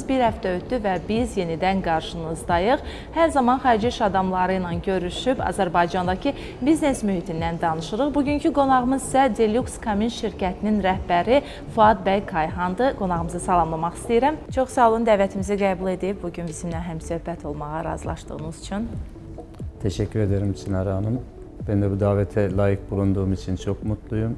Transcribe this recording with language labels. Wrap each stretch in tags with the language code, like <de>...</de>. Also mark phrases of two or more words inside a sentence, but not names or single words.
<az>Bir həftə ötdü və biz yenidən qarşınızdayıq. Hər zaman xarici iş adamları ilə görüşüb Azərbaycandakı biznes mühitindən danışırıq. Bugünkü qonağımız isə Deluxe Kamin şirkətinin rəhbəri Fuad bəy Kayhandır. Qonağımızı salamlamaq istəyirəm. Çox sağ olun, dəvətimizi qəbul edib bugün bizimlə həmsöhbət olmağa razılaşdığınız üçün.</az> <tr>Teşekkür ederim Çınarə Hanım. Ben de bu davete layık bulunduğum için çok mutluyum.</tr>